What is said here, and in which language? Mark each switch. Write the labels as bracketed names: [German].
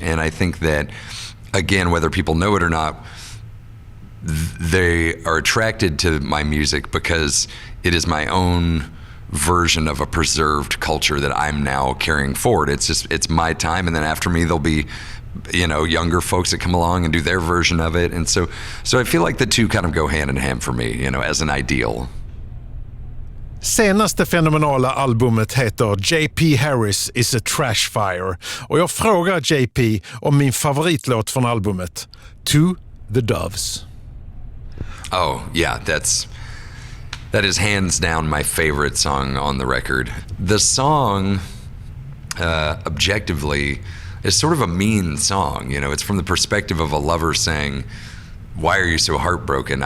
[English] And I think that, again, whether people know it or not, they are attracted to my music because it is my own version of a preserved culture that I'm now carrying forward. It's my time, and then after me there'll be younger folks that come along and do their version of it. And so I feel like the two kind of go hand in hand for me, as an ideal. [Swedish] Senaste fenomenala albumet heter JP Harris is a Trash Fire och jag frågar JP om min favoritlåt från albumet, To the Doves. [English] Oh, yeah, that is hands down my favorite song on the record. The song, objectively, is sort of a mean song. It's from the perspective of a lover saying, "Why are you so heartbroken?